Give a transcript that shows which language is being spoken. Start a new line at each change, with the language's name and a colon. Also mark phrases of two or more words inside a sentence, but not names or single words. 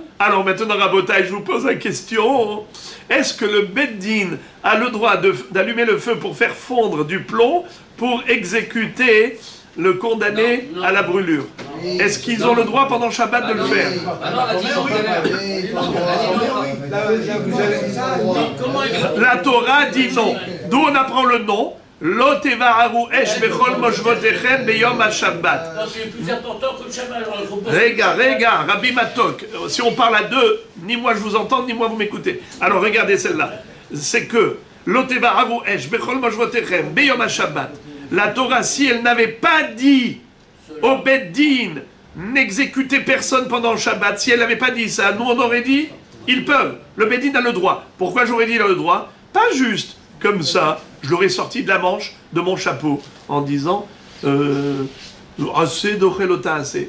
French: Alors maintenant, Rabotai, je vous pose la question. Est-ce que le Beth Din a le droit d'allumer le feu pour faire fondre du plomb pour exécuter le condamné à la brûlure? Est-ce qu'ils ont le droit pendant Shabbat de le faire? La Torah dit non. D'où on apprend le non.
Hebrew: לא תבערו אש בכל משבתיכם ביום השבת.
French: C'est plus important que le Shabbat. Regarde, Rabbi Matok, si on parle à deux, ni moi je vous entends, ni moi vous m'écoutez. Alors regardez celle-là. C'est que
Hebrew: לא תבערו אש בכל משבתיכם ביום השבת.
French: La Torah, si elle n'avait pas dit au Beth Din n'exécutez personne pendant le Shabbat, si elle n'avait pas dit ça, nous on aurait dit ils peuvent. Le Beth Din a le droit. Pourquoi j'aurais dit il a le droit? Pas juste comme ça. Je l'aurais sorti de la manche de mon chapeau en disant assez d'ochelota assez.